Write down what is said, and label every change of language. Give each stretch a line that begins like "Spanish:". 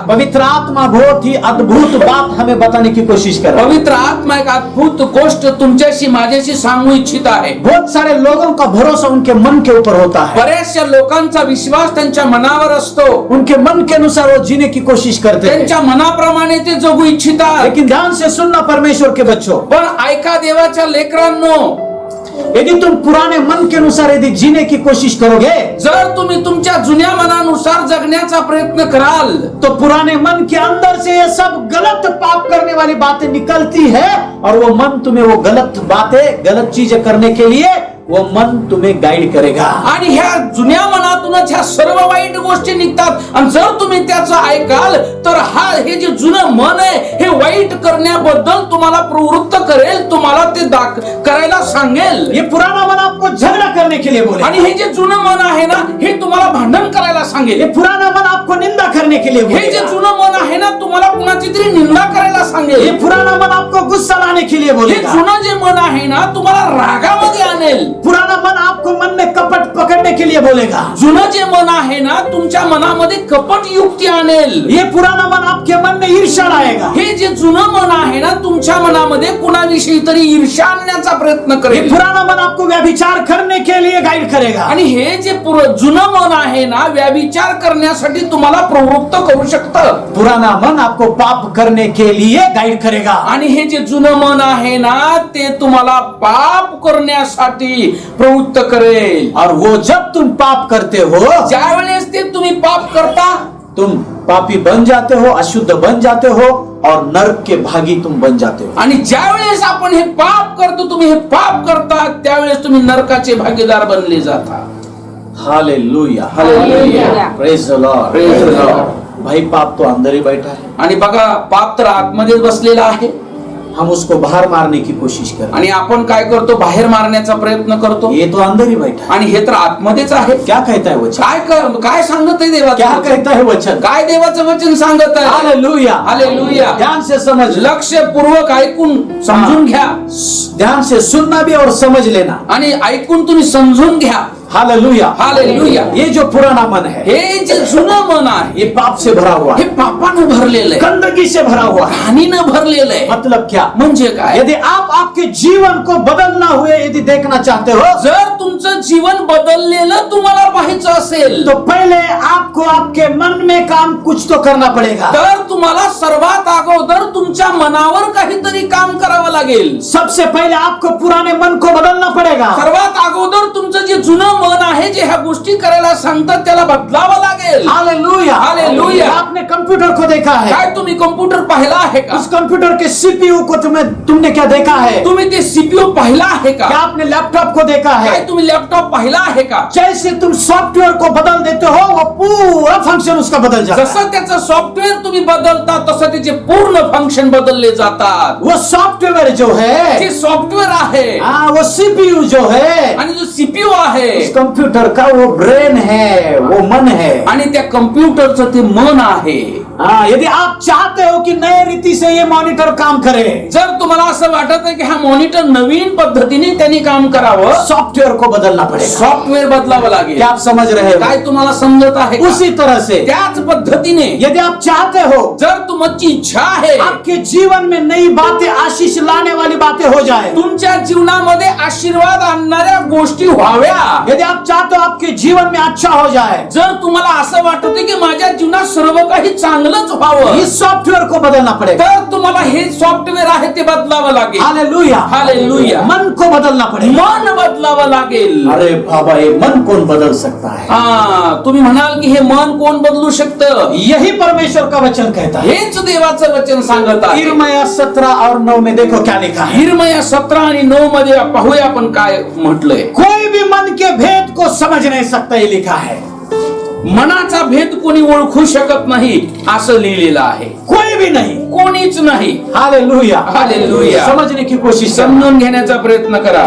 Hindi: पवित्र आत्मा बहुत ही अद्भुत बात हमें बताने की कोशिश कर रहा है।
Marathi: पवित्र आत्मा एक अद्भुत गोष्ट तुमच्याशी माझ्याशी सांगू इच्छित आहे.
Hindi: बहुत सारे लोगों का भरोसा उनके मन के ऊपर होता है,
Marathi: बऱ्याचशा लोकांचा विश्वास त्यांच्या मनावर असतो.
Hindi: उनके मन के अनुसार वो जीने की कोशिश करते हैं।
Marathi: त्यांच्या मनाप्रमाणे ते जगू इच्छितात.
Hindi: लेकिन ध्यान से सुनना परमेश्वर के बच्चों,
Marathi: पण ऐका देवाच्या लेकरांनो,
Hindi: यदि तुम पुराने मन के अनुसार यदि जीने की कोशिश करोगे
Marathi: जर तुम्ही तुमच्या जुन्या मनानुसार जगण्याचा प्रयत्न कराल
Hindi: तो पुराने मन के अंदर से ये सब गलत पाप करने वाली बातें निकलती है और वो मन तुम्हें वो गलत बातें गलत चीजें करने के लिए वो मन तुम्हें गाइड करेगा।
Marathi: आणि ह्या जुन्या मनातूनच ह्या सर्व वाईट गोष्टी निघतात. आणि जर तुम्ही त्याचं ऐकाल तर हे जे जुनं मन आहे हे वाईट करण्याबद्दल तुम्हाला प्रवृत्त करेल, तुम्हाला ते करायला सांगेल.
Hindi: ये पुराना मन आपको झगड़ा करने के लिए बोले,
Marathi: आणि हे जे जुनं मन आहे ना हे तुम्हाला भांडण करायला सांगेल.
Hindi: ये पुराना मन आपको निंदा करने के लिए
Marathi: हे जे
Hindi: बोलेगा,
Marathi: जुनं मन आहे ना तुम्हाला कुणाची तरी निंदा करायला सांगेल.
Hindi: ये पुराना मन आपको गुस्सा लाने के लिए
Marathi: हे
Hindi: बोलेगा,
Marathi: जुनं जे मन आहे ना तुम्हाला रागामध्ये आणेल.
Hindi: पुराना मन आपको मन में कपट पकड़ने के लिए बोलेगा,
Marathi: जुनं जे मन आहे ना तुमच्या मनामध्ये कपट युक्ती आणेल.
Hindi: ये पुराना मन आपके मन में ईर्ष्या लाएगा,
Marathi: हे जे जुनं मन आहे ना तुमच्या मनामध्ये कुणाविषयी तरी ईर्ष्या आणण्याचा प्रयत्न
Hindi: ये
Marathi: करेल.
Hindi: पुराना मन आपको व्यभिचार करने के लिए गाइड करेगा,
Marathi: आणि हे जे जुनं मन आहे ना व्यभिचार करण्यासाठी तुम्हाला प्रवृत्त करू शकतं.
Hindi: पुराना मन आपको पाप करने के लिए गाइड करेगा।
Marathi: आणि हे जे जुनं मन आहे ना ते तुम्हाला पाप करण्यासाठी प्रवृत्त करेल.
Hindi: और वो जब तुम पाप करते हो
Marathi: ज्या वेळेस ते तुम्ही पाप करता
Hindi: तुम पापी बन जाते हो, अशुद्ध बन जाते हो और नरक के भागी तुम बन जाते हो।
Marathi: आणि ज्या वेळेस आपण हे पाप करतो, तुम्ही हे पाप करता त्यावेळेस तुम्ही नरकाचे भागीदार बनले जाता. Hallelujah, hallelujah.
English: Praise the lord, praise the lord.
Hindi: भाई पाप तो अंदर ही बैठा है,
Marathi: आणि बघा पाप तर आतमध्येच बसलेला आहे.
Hindi: हम उसको बाहर मारने की कोशिश कर रहे
Marathi: आणि आपण काय करतो, बाहेर मारण्याचा प्रयत्न करतो.
Hindi: हैं। ये तो अंदर ही बैठा है।
Marathi: आणि हे तर आतमध्येच आहे.
Hindi: क्या कहता है वचन?
Marathi: काय सांगत आहे
Hindi: क्या
Marathi: देवाचं वचन?
Hindi: कहता है वचन?
Marathi: काय देवाचं वचन सांगत आहे? Hallelujah, hallelujah.
Hindi: ध्यान से समझ,
Marathi: लक्षपूर्वक ऐकून समजून घ्या.
Hindi: ध्यान से सुनना भी और समझ लेना।
Marathi: आणि ऐकून तुम्ही समजून घ्या. Hallelujah, hallelujah.
Hindi: ये जो पुराना मन है
Marathi: हे जे जुनं मन आहे
Hindi: ये पाप से भरा हुआ
Marathi: हे
Hindi: है,
Marathi: पापानं भरलेलं आहे,
Hindi: गंदगी से भरा हुआ है।
Marathi: हानीनं भरलेलं आहे.
Hindi: मतलब क्या?
Marathi: म्हणजे काय?
Hindi: यदि आप आपके जीवन को बदलना हुए यदि देखना चाहते हो
Marathi: जर तुमचं जीवन बदललेलं तुम्हाला पाहायचं असेल
Hindi: तो पहले आपको आपके मन में काम कुछ तो करना पड़ेगा।
Marathi: तर तुम्हाला सर्वात अगोदर तुमच्या मनावर काहीतरी काम करावं लागेल.
Hindi: सबसे पहले आपको पुराने मन को बदलना पड़ेगा।
Marathi: सर्वात अगोदर तुमचं जे जुनं मन आहे जे ह्या गोष्टी करायला सांगतात त्याला बदलावं लागेल. Hallelujah, hallelujah.
Hindi: आपने कंप्यूटर को देखा है,
Marathi: काय तुम्ही कम्प्युटर पाहिला आहे का?
Hindi: उस कंप्यूटर के सीपीयू को तुमने क्या देखा है?
Marathi: तुम्ही ते सीपीयू पाहिला आहे का?
Hindi: क्या आपने लैपटॉप को देखा
Marathi: काय
Hindi: है?
Marathi: तुम्ही लॅपटॉप पाहिला आहे का?
Hindi: जैसे तुम सॉफ्टवेयर को बदल देते हो वो पूरा फंक्शन उसका बदल जाता है।
Marathi: जसं त्याचं सॉफ्टवेअर तुम्ही बदलता तसं त्याचे पूर्ण फंक्शन बदलले जातात.
Hindi: वो सॉफ्टवेयर जो है,
Marathi: जे सॉफ्टवेअर आहे
Hindi: हाँ, वो सीपीयू जो है,
Marathi: आणि जो सीपीयू आहे
Hindi: उस कंप्यूटर का वो ब्रेन है, वो मन है।
Marathi: आणि त्या कम्प्युटरचं ते मन आहे.
Hindi: हाँ, यदि आप चाहते हो कि नए रीति से ये मॉनिटर काम करे,
Marathi: जर तुम्हाला असं वाटत आहे की हा मॉनिटर नवीन पद्धतीने त्यांनी काम करावं,
Hindi: सॉफ्टवेयर को बदलना पड़ेगा।
Marathi: सॉफ्टवेअर बदलावं लागेल.
Hindi: क्या आप समझ रहे हो?
Marathi: काय तुम्हाला समजत आहे का?
Hindi: उसी तरह से
Marathi: त्याच पद्धतीने
Hindi: यदि आप चाहते हो
Marathi: जर तुमची इच्छा आहे
Hindi: आपके जीवन में नई बातें, आशीष लाने वाली बातें हो जाए,
Marathi: तुमच्या जीवनामध्ये आशीर्वाद आणणाऱ्या गोष्टी व्हाव्या,
Hindi: यदि आप चाहते हो आपके जीवन में अच्छा हो जाए,
Marathi: जर तुम्हाला असं वाटत की माझ्या जीवनात सर्व काही चांगलंच व्हावं,
Hindi: इस सॉफ्टवेयर को बदलना पड़ेगा।
Marathi: तर तुम्हाला हे सॉफ्टवेअर आहे ते बदलावं लागेल. Hallelujah, hallelujah.
Hindi: मन को बदलना पड़ेगा।
Marathi: मन बदलावं लागेल.
Hindi: अरे बाबा, ये मन कौन बदल सकता है?
Marathi: हा, तुम्ही म्हणाल की हे मन कोण बदलू शकतं?
Hindi: यही परमेश्वर का वचन कहता है।
Marathi: हेच देवाचं वचन सांगत आहे.
Hindi: यिर्मयाह 17 और 9 में देखो क्या लिखा है।
Marathi: यिर्मयाह 17 आणि 9 मध्ये पाहूया आपण काय म्हटलंय.
Hindi: कोई भी मन के भेद को समझ नहीं सकता, ये लिखा है।
Marathi: मनाचा भेद कोणी ओळखू शकत नाही असं लिहिलेलं आहे.
Hindi: कोई भी नहीं,
Marathi: कोणीच नाही. Hallelujah, hallelujah.
Hindi: समझने की कोशिश करो।
Marathi: समजून घेण्याचा प्रयत्न करा.